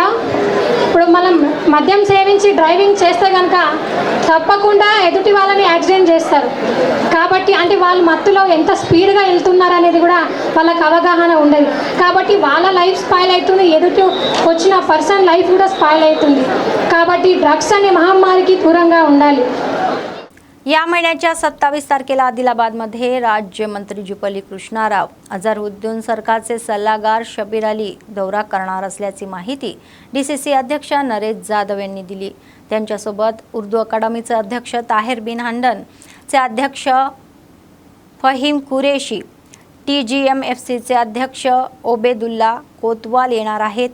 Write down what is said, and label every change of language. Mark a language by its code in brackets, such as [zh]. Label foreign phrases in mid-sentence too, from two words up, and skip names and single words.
[te] ఇప్పుడు మనం మద్యం సేవించి డ్రైవింగ్ చేస్తే కనుక తప్పకుండా ఎదుటి వాళ్ళని యాక్సిడెంట్ చేస్తారు. కాబట్టి అంటే వాళ్ళు మత్తులో ఎంత స్పీడ్గా వెళ్తున్నారు అనేది కూడా వాళ్ళకి అవగాహన ఉండదు. కాబట్టి వాళ్ళ [en] life spoil [te] అవుతుంది, ఎదుటి వచ్చిన పర్సన్ లైఫ్ కూడా స్పాయిల్ అవుతుంది. కాబట్టి డ్రగ్స్ అనే మహమ్మారికి దూరంగా ఉండాలి. [mr] या महिन्याच्या 27 तारखेला आदिलाबादमध्ये राज्यमंत्री जुपली कृष्णाराव, अझरुद्दीन सरकारचे सल्लागार शबीर अली दौरा करणार असल्याची माहिती डीसीसी अध्यक्ष नरेश जाधव यांनी दिली. त्यांच्यासोबत उर्दू अकादमीचे अध्यक्ष ताहिर बिन हंडनचे अध्यक्ष फहीम कुरेशी, TGMFCचे अध्यक्ष ओबेदुल्ला कोतवाल येणार आहेत.